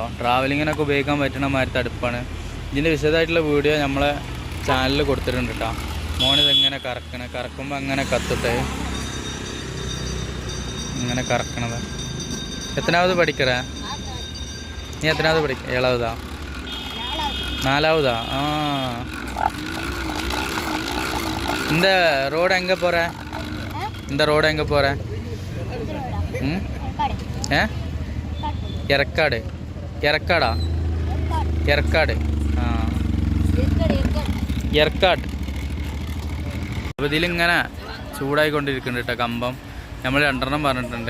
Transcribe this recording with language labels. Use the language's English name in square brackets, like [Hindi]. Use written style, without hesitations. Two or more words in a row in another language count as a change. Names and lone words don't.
[Malayalam] ട്രാവലിങ്ങിനൊക്കെ ഉപയോഗിക്കാൻ പറ്റുന്ന മാതിരത്തെ അടുപ്പാണ്. ഇതിൻ്റെ വിശദമായിട്ടുള്ള വീഡിയോ നമ്മളെ ചാനലിൽ കൊടുത്തിട്ടുണ്ട് കേട്ടോ. മോനിതെങ്ങനെ കറക്കുമ്പോൾ അങ്ങനെ കത്തിട്ട് ഇങ്ങനെ കറക്കണത്. എത്രാമത് പഠിക്കറേ നീ? എത്രാമത് പഠിക്ക? 7ാവതാ? 4ാവതാ? [Tamil] இந்த ரோடு எங்கே போகிற? இந்த ரோடு எங்கே போகிற? [Malayalam] എറക്കാട്. എറക്കാടാ? എറക്കാട്. എറക്കാട്. അപ്പോൾ ഇതിലിങ്ങനെ ചൂടായിക്കൊണ്ടിരിക്കുന്നുണ്ട് കേട്ടോ കമ്പം. നമ്മൾ 2 പറഞ്ഞിട്ടുണ്ട്.